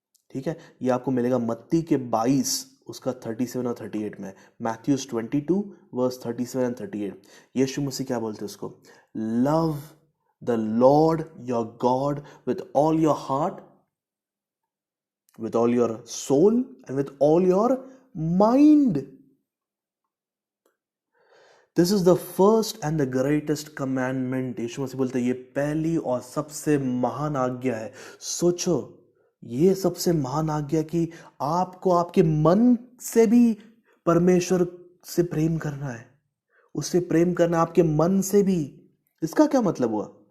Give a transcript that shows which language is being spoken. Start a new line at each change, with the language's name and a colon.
Hindi: ठीक है, ये आपको मिलेगा मत्ती के 22 उसका 37 और 38 में,
English: Matthews 22 verse 37 and 38।
Hindi: यीशु मसीह क्या बोलते हैं उसको?
English: Love the Lord your God with all your heart, with all your soul and with all your mind. This is the first and the greatest commandment.
Hindi: यीशु मसीह बोलते हैं ये पहली और सबसे महान आज्ञा है। सोचो, ये सबसे महान आज्ञा कि आपको आपके मन से भी परमेश्वर से प्रेम करना है, उससे प्रेम करना आपके मन से भी। इसका क्या मतलब हुआ?